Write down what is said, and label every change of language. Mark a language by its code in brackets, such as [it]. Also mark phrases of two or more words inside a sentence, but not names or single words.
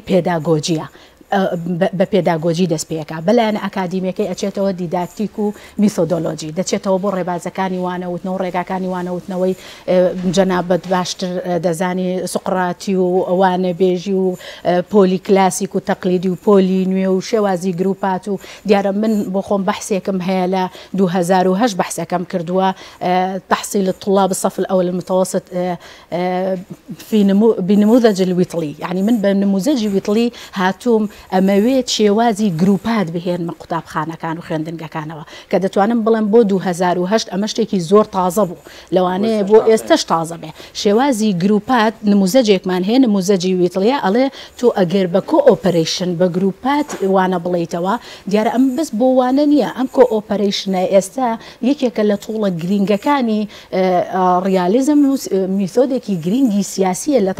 [ckb] پێداگۆجیە بە پێداگۆجی دەست پێەکە بەلایەنە ئەکادیمیەکەی ئەچێتەوە دیداکتیک و میثۆدۆلۆجی دەچێتەوە بۆ ڕێبازەکانی وانەوتنەوە ڕێگاکانی وانەوتنەوەی جەنابەت باشتر دەزانی سوقراتی و ئەوانە بێژی و پۆلی کلاسیک و تەقلیدی و پۆلی نوێ و شێوازی گروپات و دیارە من بۆ خۆم بەحسێکم هەیە لە 2008 بەحسەکەم کردووە [ar] تحصيل الطلاب الصف الأول المتوسط بنموذج الويطلي يعني من بنموذج ويطلي [ckb] هاتوم ئەمەوێت شێوازی گروپات بهێنمە قوتابخانەکان و خوێندنگەکانەوە کە دەتوانم بڵێم بۆ 2008 ئەمە شتێکی زۆر تازە بوو لەوانەیە بۆ ئێستش تازە بێ شێوازی گروپات نموزەجێکمان هەیە نموزەجی ویتڵیە ئەڵێ تۆ ئەگەر بە کۆ ئۆپەرەیشن بە گروپات وانە بڵیتەوە دیارە ئەم بەس بۆ وانە نییە ئەم کۆ ئۆپەرەیشنە ئێستا یەکێکە لە توڵە گرنگەکانی ڕیالیزم و میثۆدێکی گرنگی سیاسیە لە